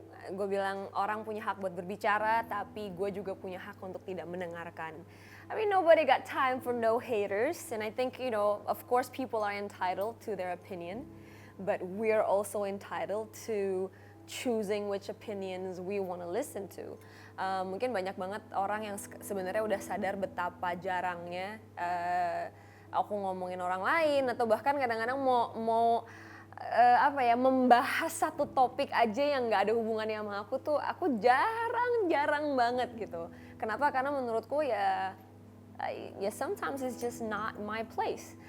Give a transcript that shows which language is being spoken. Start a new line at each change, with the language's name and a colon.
Indonesian: Gue bilang orang punya hak buat berbicara, tapi gue juga punya hak untuk tidak mendengarkan.
English: I mean, nobody got time for no haters, and I think, of course people are entitled to their opinion, but we're also entitled to choosing which opinions we want to listen to.
Indonesian: Mungkin banyak banget orang yang sebenarnya udah sadar betapa jarangnya aku ngomongin orang lain, atau bahkan kadang-kadang mau membahas satu topik aja yang nggak ada hubungannya sama aku tuh aku jarang banget gitu. Kenapa? Karena menurutku ya
English: sometimes it's just not my place.